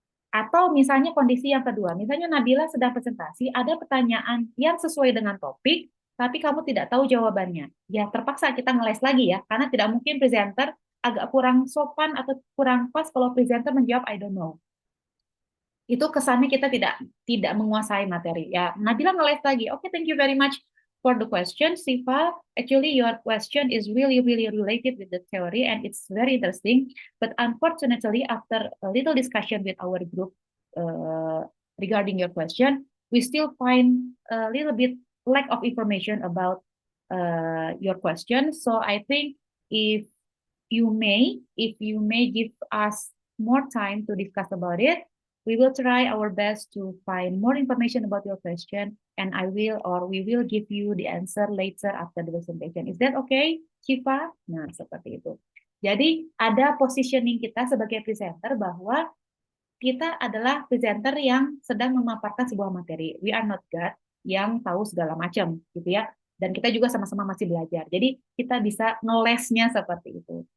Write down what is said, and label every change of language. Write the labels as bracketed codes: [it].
[id] Atau misalnya kondisi yang kedua, misalnya Nabila sedang presentasi, ada pertanyaan yang sesuai dengan topik, tapi kamu tidak tahu jawabannya. Ya terpaksa kita ngeles lagi ya, karena tidak mungkin presenter agak kurang sopan atau kurang pas kalau presenter menjawab I don't know. Itu kesannya kita tidak menguasai materi. Ya, Nabila ngeles lagi. [en] Okay, thank you very much for the question, Siva. Actually, your question is really related with the theory and it's very interesting. But unfortunately, after a little discussion with our group regarding your question, we still find a little bit lack of information about your question. So I think if you may give us more time to discuss about it, we will try our best to find more information about your question, and we will give you the answer later after the presentation. Is that okay, Shiva? [id] Nah, seperti itu. Jadi, ada positioning kita sebagai presenter bahwa kita adalah presenter yang sedang memaparkan sebuah materi. [en] We are not God [id] yang tahu segala macam, gitu ya. Dan kita juga sama-sama masih belajar. Jadi, kita bisa ngelesnya seperti itu.